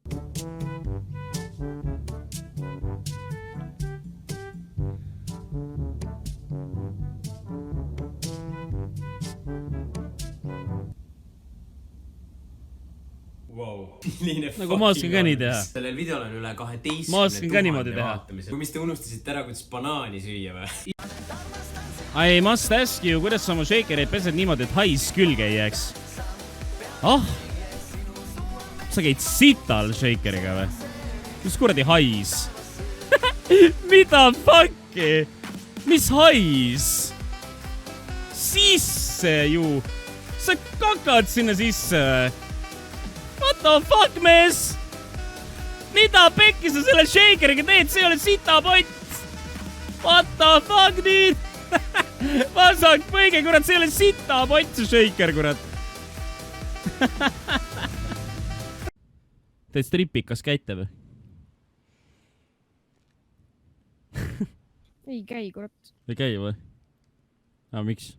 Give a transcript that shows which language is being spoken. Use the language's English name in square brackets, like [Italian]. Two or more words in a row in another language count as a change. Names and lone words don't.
[Estonian] Wow, milline nagu ma oskan ka nii teha. Sellel videol on üle 12 000 vaatamisel. Kui mis te unustasite ära, kuidas banaani süüa või? [English] I must ask you, [Estonian] kuidas sa oma shakereid pesed niimoodi, et hais külge ei jääks? Sa käid sital shakeriga või? Mis kuradi hais? Mida fucki? Mis hais? Sisse ju! Sa kakad sinna sisse või? [English] What the fuck, [Estonian] mees? Mida pekki sa selle shakeriga teed? See ei ole sitapott! [English] What the fuck, [Estonian] nüüd? Vasak põige, kurat, see ei ole sitapott, see shaker, kurat. Teed stripikas käite või? Ei käi, kurat. Ei käi või? Miks?